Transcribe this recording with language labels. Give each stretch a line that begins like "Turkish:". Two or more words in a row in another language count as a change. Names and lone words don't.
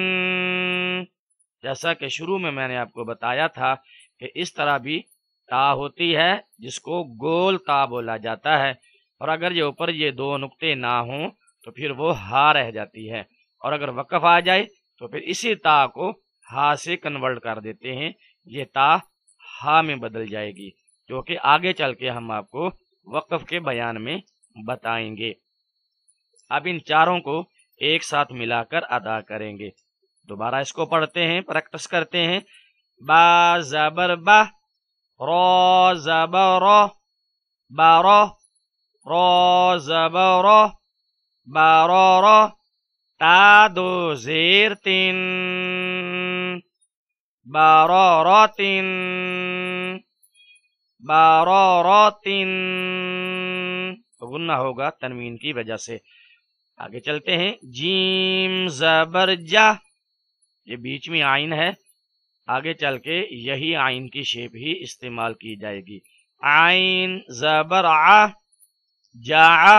Urdu: جیسا کہ شروع میں نے آپ کو بتایا تھا کہ اس طرح بھی تا ہوتی ہے جس کو گول تا بولا جاتا ہے، اور اگر یہ اوپر یہ دو نقطے نہ ہوں تو پھر وہ ہا رہ جاتی ہے، اور اگر وقف آ جائے تو پھر اسی تا کو ہا سے کنورٹ کر دیتے ہیں. یہ تا ہا میں بدل جائے گی، جو کہ آگے چل کے ہم آپ کو وقف کے بیان میں بتائیں گے. اب ان چاروں کو ایک ساتھ ملا کر ادا کریں گے. دوبارہ اس کو پڑھتے ہیں، پریکٹس کرتے ہیں. با زبر با، رو زبر رو، بارو. رو زبر رو، بارو رو. تا دو زیر تین، بارو رو تین، بارو رو تین. غنہ ہوگا تنوین کی وجہ سے. آگے چلتے ہیں. جیم زبر جا، یہ بیچ میں آئین ہے، آگے چل کے یہی آئین کی شیپ ہی استعمال کی جائے گی. آئین زبر آ، جا.